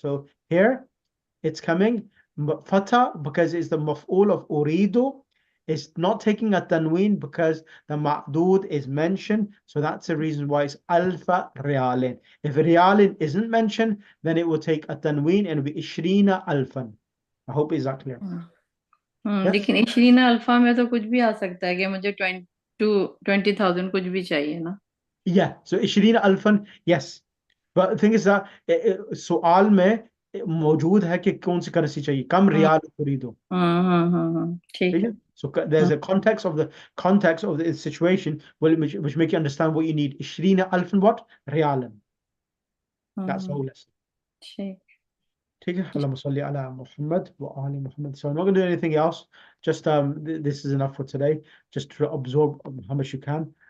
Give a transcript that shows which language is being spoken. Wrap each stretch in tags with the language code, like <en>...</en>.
<en>So here it's coming fatha because it's the maf'ul of uridu. It's not taking a tanween because the ma'dud is mentioned. So that's the reason why it's alfa riyalin. If riyalin isn't mentioned, then it will take a tanween and it will be ishrina alfan. I hope is that clear. Yes?</en> <hi>लेकिन 20 alpha में तो कुछ भी आ सकता है कि मुझे 20,000 कुछ भी चाहिए ना.</hi> <en>Yeah, so 20 alfan, yes. But the thing is that</en> <hi>सवाल में मौजूद है कि कौन सी करेंसी चाहिए, कम रियाल खरीदो. ठीक है.</hi> <en>So there's a context of the situation which make you understand what you need. 20 alfan what? Riyalan. That's the whole lesson.</en> <hi>ठीक. ठीक है.</hi> <ar>Allahumma salli ala Muhammad wa ali Muhammad.</ar> <en>So I'm not going to do anything else. Just this is enough for today. Just to absorb how much you can.</en>